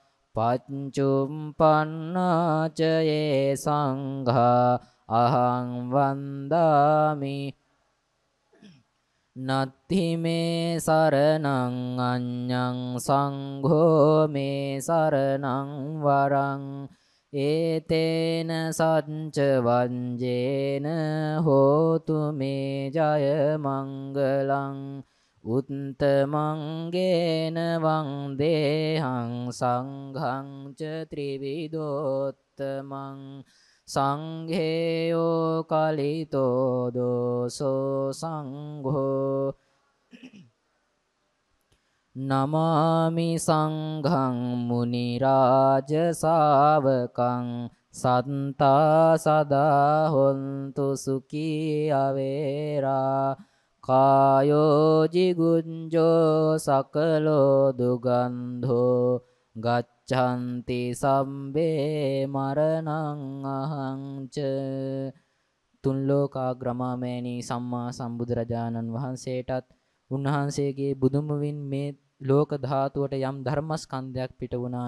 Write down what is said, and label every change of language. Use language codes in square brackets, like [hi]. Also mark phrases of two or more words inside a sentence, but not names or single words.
[pi] පච්චුම්පන්නාච යේ සංඝා අහං වන්දාමි නත්ථි මේ සරණං අඤ්ඤං සංඝෝ මේ සරණං වරං ඒතේන සච්ච වංජේන හෝතු මේ ජය මංගලං උත්තමංගේන වන්දේහං සංඝං ච ත්‍රිවිධෝත්තමං සංඝේයෝ කලිතෝ දෝසෝ සංඝෝ නමාමි සංඝං මුනි රාජ ශාවකං සත්තා සදා හොන්තු සුඛී අවේරා කායෝ ජිගුඤ්ජෝ සකලෝ දුගන්ධෝ ගච්ඡanti සම්බේ මරණං අහංච. [si] තුන් ලෝකාග්‍රමමේනි සම්මා සම්බුදුරජාණන් වහන්සේටත් උන්වහන්සේගේ බුදුමුවින් මේ ලෝක ධාතුවට යම් ධර්මස්කන්ධයක් පිට වුණා